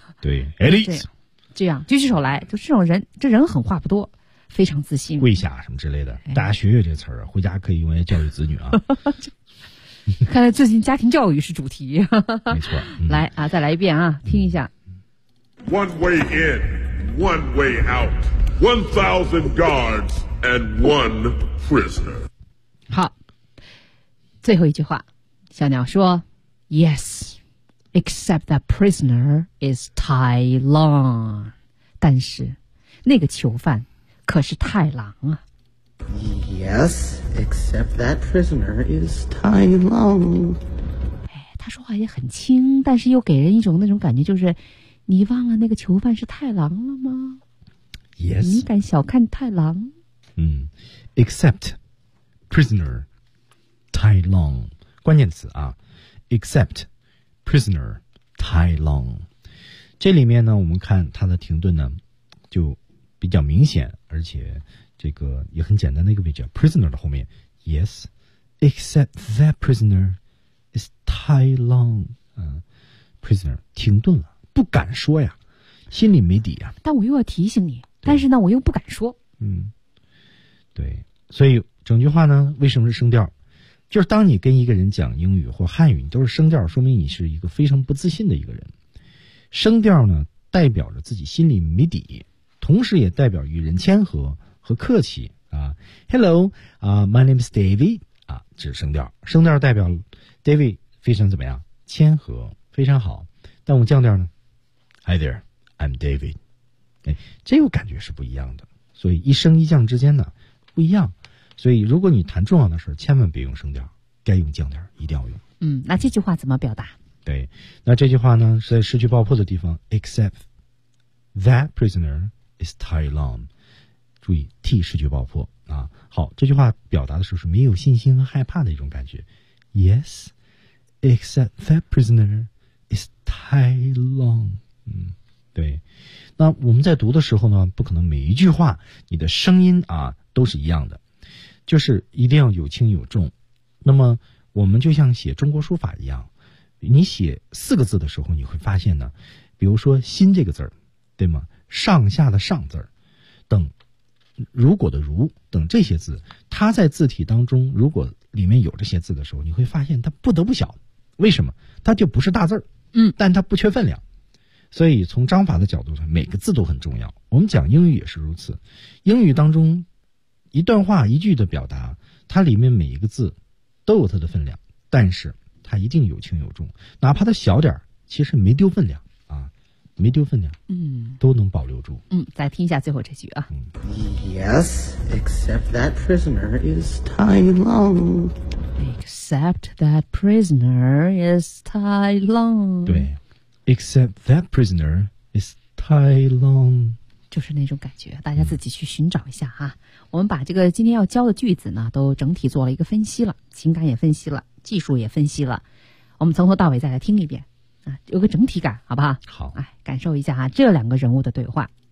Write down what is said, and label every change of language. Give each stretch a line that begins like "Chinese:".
Chinese: 对 ，elite，这样举起手来，就这种人，这人狠话不多，非常自信。跪下什么之类的，大家学学这词儿，回家可以用来教育子女啊。看来最近家庭教育是主题。没错，嗯、来啊，再来一遍啊，听一下。
English: One way in。 One way out, 1,000 guards and one prisoner.
Chinese: 好，最后一句话，小鸟说
English: ，Yes, except that prisoner is Tai Long.
Chinese: 但是，那个囚犯可是太郎啊。
English: Yes, except that prisoner is Tai Long.
Chinese: 哎，他说话也很轻，但是又给人一种那种感觉，就是。你忘了那个囚犯是太郎了吗
English: ？Yes，
Chinese: 你敢小看太郎？嗯 ，
English: except prisoner Tai Long
Chinese: 关键词啊 ，except prisoner Tai Long 这里面呢，我们看它的停顿呢就比较明显，而且这个也很简单的一个位置 ，prisoner 的后面 ，
English: Yes， except that prisoner is Tai Long，
Chinese: 嗯 ，prisoner 停顿了。不敢说呀，心里没底呀。但我又要提醒你，但是呢，我又不敢说。嗯，对，所以整句话呢，为什么是升调？就是当你跟一个人讲英语或汉语，你都是声调，说明你是一个非常不自信的一个人。声调呢，代表着自己心里没底，同时也代表与人谦和和客气啊。
English: Hello, my name is David, 啊，
Chinese: 这是声调。声调代表 David 非常怎么样？谦和，非常好。但我降调呢 ？
English: Hi there, I'm David。
Chinese: 哎，这个感觉是不一样的。所以一升一降之间呢，不一样。所以如果你谈重要的事，千万别用声调，该用降调，一定要用。嗯，那这句话怎么表达？对，那这句话呢是在失去爆破的地方 ，
English: except that prisoner is Tai Long。
Chinese: 注意 T 失去爆破啊。好，这句话表达的时候是没有信心和害怕的一种感觉。
English: Yes, except that prisoner is Tai Long。
Chinese: 嗯，对。那我们在读的时候呢，不可能每一句话你的声音啊都是一样的，就是一定要有轻有重。那么我们就像写中国书法一样。你写四个字的时候，你会发现呢，比如说心这个字儿，对吗？上下的上字儿，等如果的如等这些字，它在字体当中，如果里面有这些字的时候，你会发现它不得不小。为什么？它就不是大字儿，嗯，但它不缺分量。所以从章法的角度上，每个字都很重要。我们讲英语也是如此，英语当中一段话一句的表达，它里面每一个字都有它的分量，但是它一定有轻有重，哪怕它小点儿，其实没丢分量啊，没丢分量，嗯，都能保留住。嗯，再听一下最后这句啊。
English: Yes, except that prisoner is Tai Long. Except that prisoner is Tai Long. 对 ，except that prisoner is Tai Long.
Chinese: 就是那种感觉，大家自己去寻找一下哈。我们把这个今天要教的句子呢，都整体做了一个分析了，情感也分析了。技术也分析了，我们从头到尾再来听一遍啊，有个整体感，好不好？好，哎，感受一下啊，这两个人物的对话。